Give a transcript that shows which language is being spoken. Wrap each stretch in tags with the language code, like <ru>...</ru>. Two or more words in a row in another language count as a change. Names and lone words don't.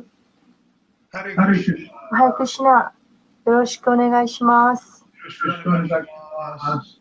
<sa>हरे कृष्ण. हरे कृष्ण.</sa> <ja>よろしくお願いします。よろしくお願いします。</ja>